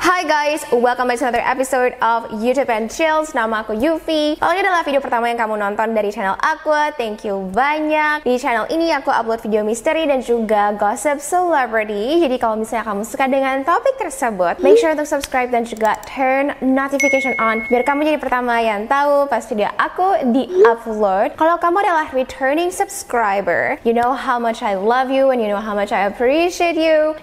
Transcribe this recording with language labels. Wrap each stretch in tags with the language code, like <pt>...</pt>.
<en>guys, welcome back to another episode of YouTube and Chills.</en> <id>Nama aku Yufi. Kalau ini adalah video pertama yang kamu nonton dari channel aku,</id> <en>thank you</en> <id>banyak. Di channel ini aku upload video misteri dan juga gossip celebrity. Jadi kalau misalnya kamu suka dengan topik tersebut,</id> <en>make sure</en> <id>untuk subscribe dan juga</id> <en>turn notification on</en> <id>biar kamu jadi pertama yang tahu pas video aku di-upload. Kalau kamu adalah</id> <en>returning subscriber, you know how much I love you and you know how much I appreciate you.</en>